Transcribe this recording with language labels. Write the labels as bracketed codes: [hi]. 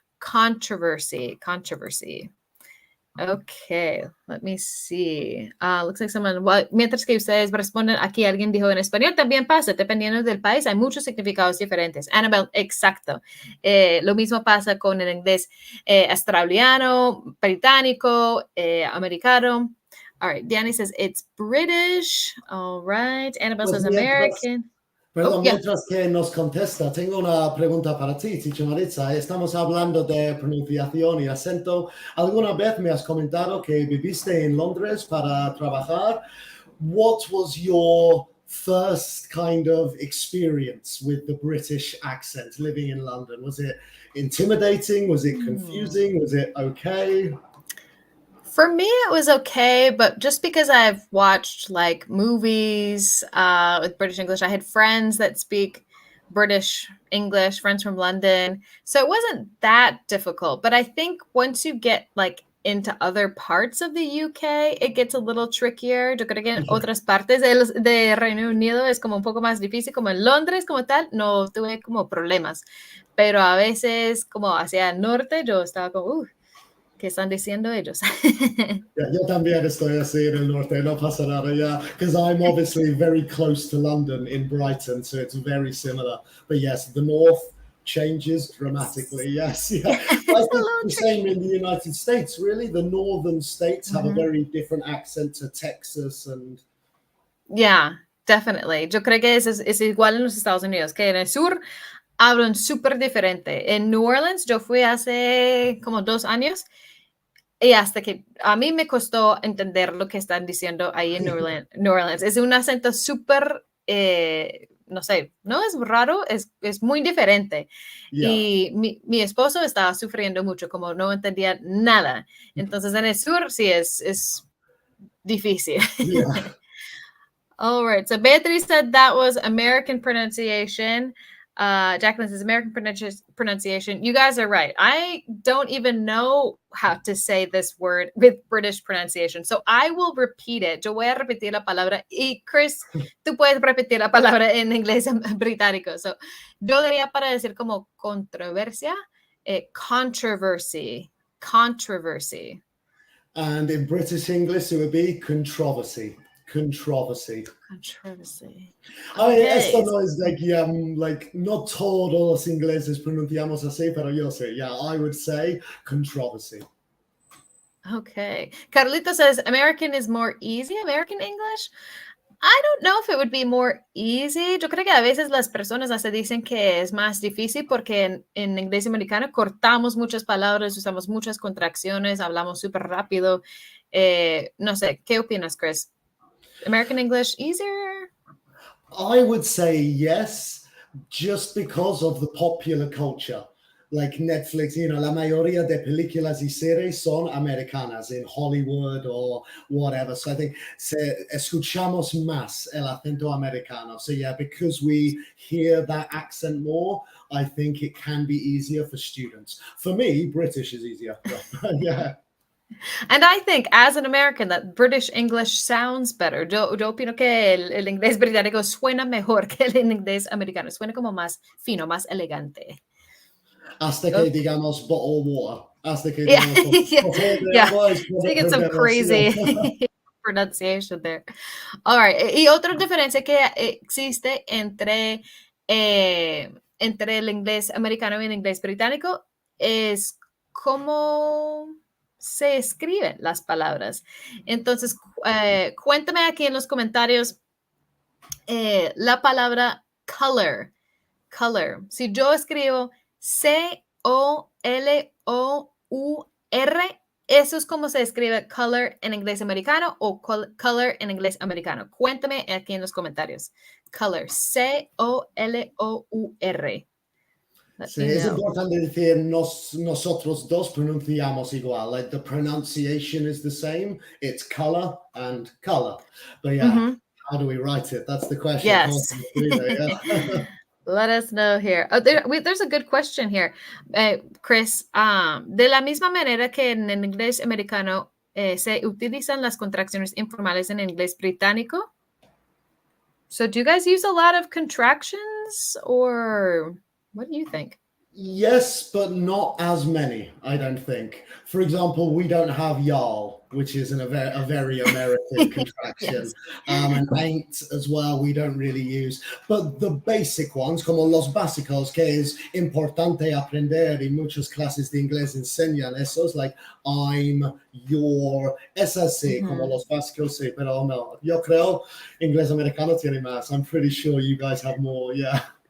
[en] Controversy. Controversy. Okay, let me see. Looks like someone, [es] mientras que ustedes responden, aquí alguien dijo en español, también pasa, dependiendo del país, hay muchos significados diferentes. Annabelle, exacto. Lo mismo pasa con el inglés australiano, británico, americano. [en] All right, Danny says it's British. All right, Annabelle says American. [es] Perdón, mientras que nos contesta, tengo una pregunta para ti, Teacher Maritza. Estamos hablando de pronunciación y acento. ¿Alguna vez me has comentado que viviste en Londres para trabajar? [en] What was your first kind of experience with the British accent living in London? Was it intimidating? Was it confusing? Was it okay? For me, it was okay, but just because I've watched like movies with British English, I had friends that speak British English, friends from London. So it wasn't that difficult. But I think once you get like into other parts of the UK, it gets a little trickier. [es] Yo creo que en otras partes de Reino Unido es como un poco más difícil, como en Londres como tal, no tuve como problemas. Pero a veces como hacia el norte yo estaba como, ¿qué están diciendo ellos? Yo también estoy así en el norte, no pasa nada, [en] yeah, because I'm obviously very close to London in Brighton, so it's very similar. But yes, the north changes dramatically, yes. Yeah. I think the same in the United States, really. The northern states have a very different accent to Texas and Yeah, definitely. [es] Yo creo que es igual en los Estados Unidos, que en el sur hablan súper diferente. En New Orleans, yo fui hace como 2 años y hasta que a mí me costó entender lo que están diciendo ahí en New Orleans. Es un acento súper, no sé, no es raro, es muy diferente. [en] Yeah, [es] Y mi esposo estaba sufriendo mucho, como no entendía nada. Entonces en el sur sí es difícil. [en] yeah. All right. So Beatriz said that was American pronunciation. Jacqueline says American pronunciation. You guys are right. I don't even know how to say this word with British pronunciation. So I will repeat it. [es] Yo voy a repetir la palabra. Y Chris, tú puedes repetir la palabra en inglés británico. So yo diría para decir como controversia, controversy. [en] Controversy. And in British English, it would be controversy. Controversy. Controversy. [es] Esto [en] Okay. [es] no es like no todos los ingleses pronunciamos así, pero yo sé, [en] yeah, I would say controversy. Okay. Carlita says American is more easy. American English. I don't know if it would be more easy. [es] Yo creo que a veces las personas hasta dicen que es más difícil porque en inglés americano cortamos muchas palabras, usamos muchas contracciones, hablamos súper rápido. No sé, ¿qué opinas, Chris? [en] American English easier? I would say yes, just because of the popular culture. [es] Like Netflix, la mayoría de películas y series son americanas [en] in Hollywood or whatever. So I think [es] escuchamos más el acento americano. [en] So yeah, because we hear that accent more, I think it can be easier for students. For me, British is easier. Yeah. And I think, as an American, that British English sounds better. [es] Yo opino que el inglés británico suena mejor que el inglés americano. Suena como más fino, más elegante. Hasta que digamos [en] bottled water. [es] Hasta que [en] Yeah, [es] digamos [en] yeah. [es] agua es [en] Taking some crazy pronunciation there. All right. [es] Y otra diferencia que existe entre el inglés americano y el inglés británico es cómo se escriben las palabras. Entonces, cuéntame aquí en los comentarios la palabra color. Color. Si yo escribo C-O-L-O-U-R, eso es como se escribe color en inglés americano o color en inglés americano. Cuéntame aquí en los comentarios. Color. C-O-L-O-U-R. Sí, es importante decir nosotros dos pronunciamos igual. [en] Like the pronunciation is the same. It's color and color. But yeah, how do we write it? That's the question. Yes. Let us know here. Oh, there's a good question here, Chris. [es] De la misma manera que en el inglés americano se utilizan las contracciones informales en el inglés británico. [en] So do you guys use a lot of contractions or what do you think? Yes, but not as many, I don't think. For example, we don't have y'all, which is a very American contraction. Yes. And ain't as well, we don't really use. But the basic ones, [es] como los básicos, que es importante aprender, y muchas clases de inglés enseñan esos, [en] like I'm, your, [es] es así, como los básicos, sí, pero no. Yo creo inglés americano tiene más. [en] I'm pretty sure you guys have more, yeah.